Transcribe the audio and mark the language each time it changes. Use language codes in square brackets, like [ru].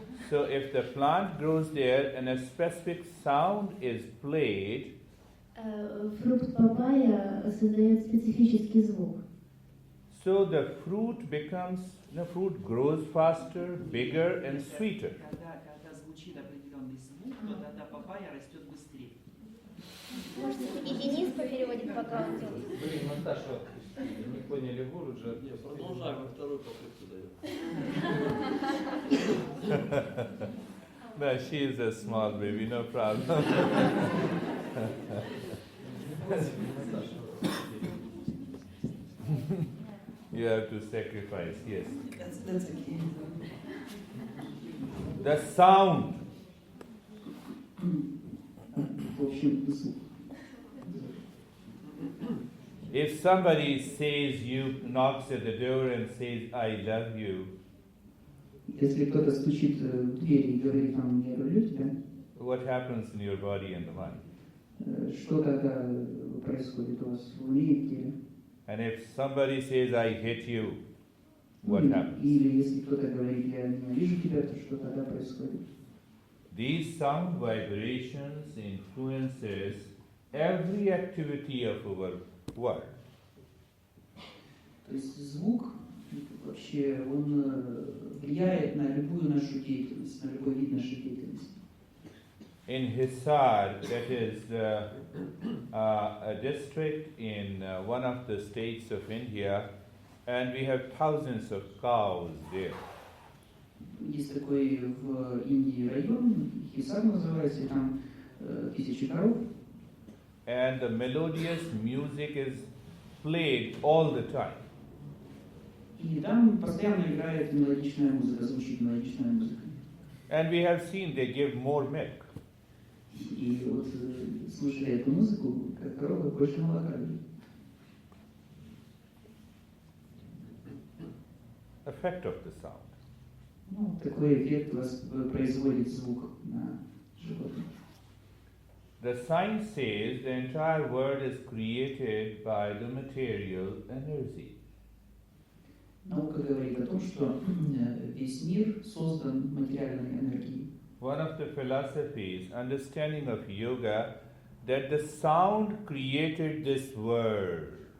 [en] So if the plant grows there and a specific sound is played, [ru] Фрукт папайя создает специфический звук. [en] so the fruit grows faster, bigger and sweeter. [ru] Когда звучит определенный звук, то тогда папайя растет быстрее. Можете и Денис попереводит, пока он делает. Блин, Наташа, не поняли Гуруджа. Продолжаем, во вторую попытку даю. [en] No, she is a small baby, no problem. You have to sacrifice, yes. That's okay. The sound. [ru] В общем, звук. [en] If somebody says knocks at the door and says, I love you, [ru] Если кто-то стучит в дверь и говорит нам, я люблю тебя, [en] what happens in your body and the mind? [ru] что тогда происходит у вас в уме и в теле? [en] And if somebody says, I hate you, what happens? [ru] Или если кто-то говорит, я ненавижу тебя, то что тогда происходит? [en] These sound vibrations influences every activity of our world. [ru] То есть звук вообще, он влияет на любую нашу деятельность, на любой вид нашей деятельности. [en] In Hisar, that is a district in one of the states of India, and we have thousands of cows there. [ru] Есть такой в Индии район, Хисар называется, и там тысячи коров. [en] And the melodious music is played all the time. [ru] И там постоянно играет мелодичная музыка, звучит мелодичная музыка. [en] And we have seen they give more milk. [ru] И вот слушая эту музыку, как корова больше молока дают. [en] Effect of the sound. [ru] Ну, такой эффект производит звук на животных. [en] The science says the entire world is created by the material energy. [ru] Наука говорит о том, что весь мир создан материальной энергией. [en] One of the philosophies, understanding of yoga, that the sound created this world.